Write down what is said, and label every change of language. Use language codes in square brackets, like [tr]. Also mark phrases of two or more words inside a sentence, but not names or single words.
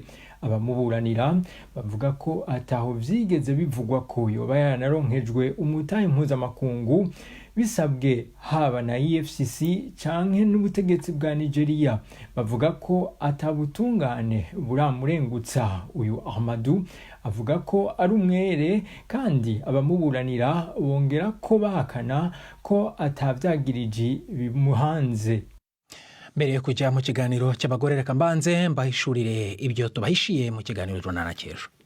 [rn] Abamuburanira bavuga ko ataho vyigeze bivugwa ko yoba yaranaronkejwe umutahe mpuzamakungu bisabwe haba na EFCC canke n'ubutegetsi bwa Nigeria. Bavuga ko atabutungane buramurengutsa. Uyu Ahmadu avuga ko ari umwere, kandi abamuburanira bongera ko bahakana ko atavyagiriji bimuhanze. [rw] Mbere yo kujya mu kiganiro cy'abagore, reka mbanze mbahishurire ibyo tubahishiye mu kiganiro runana cy'ejo.